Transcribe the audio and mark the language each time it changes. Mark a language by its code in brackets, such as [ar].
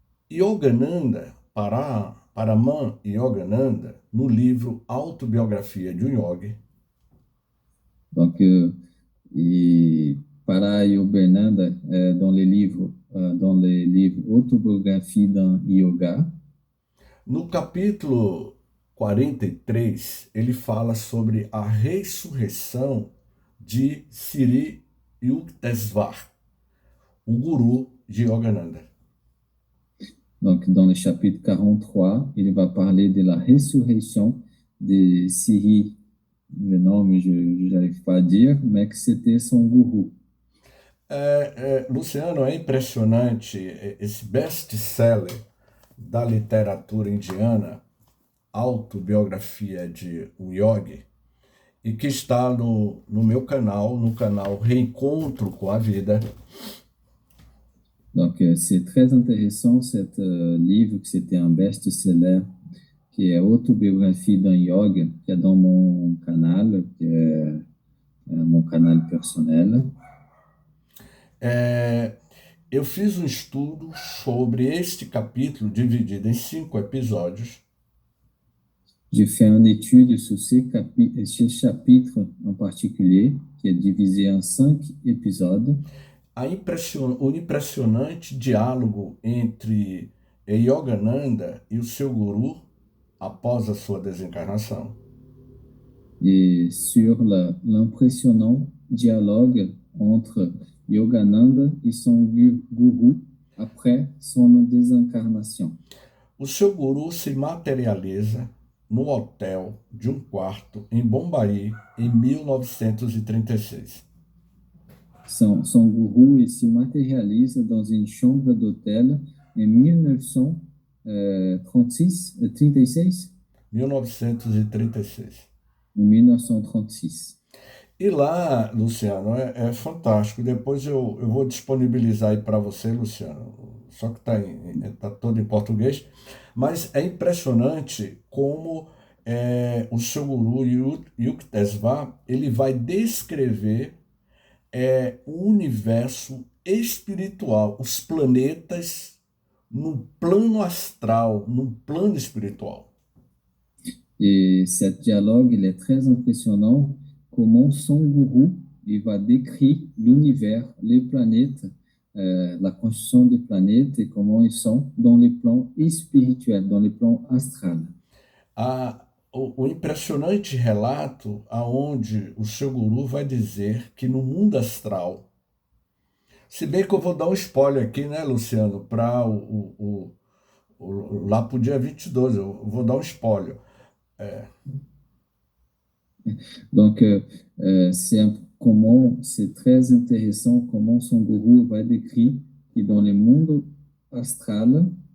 [pt] Yogananda, Paraman Yogananda, no livro Autobiografia de um Yogi, [fr] Donc, et para Yogananda, dans les livres Autobiographie d'un Yoga, [pt] no capítulo 43, ele fala sobre a ressurreição de Sri Yukteswar, o guru de Yogananda. [fr] donc dans le chapitre 43, il va parler de la résurrection de Siri, le nom je n'arrive pas à dire, mais que c'était son gourou. [pt] Luciano, é impressionante esse best-seller da literatura indiana, Autobiografia de um Yogi, e que está no meu canal, no canal Reencontro com a Vida. [fr] Donc, c'est très intéressant, cet livre, que c'était un best-seller, qui est Autobiographie d'un yoga, qui est dans mon canal, qui est mon canal personnel. [pt] Eu fiz um estudo sobre este capítulo, dividido em 5 episódios. [fr] J'ai fait une étude sur ce chapitre en particulier, qui est divisé en 5 épisodes. [pt] O impressionante diálogo entre Yogananda e o seu guru após a sua desencarnação. [fr] Et sur l'impressionnant dialogue entre Yogananda et son gourou après son désincarnation. [pt] O seu guru se materializa no hotel de um quarto em Bombaí em 1936. [fr] Son gourou se matérialise dans une chambre d'hôtel en 1936. 1936. [pt] Em 1936. E lá, Luciano, é fantástico. Depois eu vou disponibilizar aí para você, Luciano. Só que tá todo em português. Mas é impressionante como o seu guru, Yukteswar, ele vai descrever o universo espiritual, os planetas no plano astral, no plano espiritual. [fr] Et ce dialogue, il est très impressionnant, comment son gourou, il va décrire l'univers, les planètes, la construction des planètes et comment ils sont dans les plans spirituels, dans les plans astrales. [pt] O impressionante relato aonde o seu guru vai dizer que no mundo astral, se bem que eu vou dar um spoiler aqui, né, Luciano, para lá para o dia 22, eu vou dar um spoiler. [fr] Donc, c'est très intéressant comment son gourou va décrire que dans le monde astral,